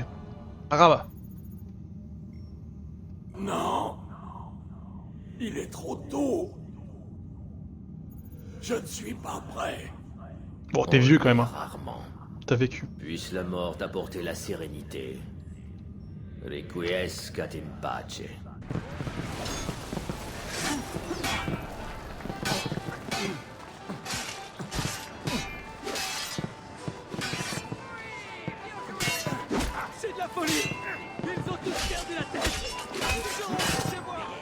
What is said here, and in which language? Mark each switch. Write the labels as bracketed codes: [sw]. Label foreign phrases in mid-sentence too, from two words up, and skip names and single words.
[fr] Pas grave. Non. Il est trop tôt. Je ne suis pas prêt. Bon, t'es vieux quand même, hein. Rarement. T'as vécu. Puisse la mort t'apporter la sérénité. [la] Requiescat in pace. [fr] C'est de la folie. Ils ont tous perdu la tête. Ils auront chez moi.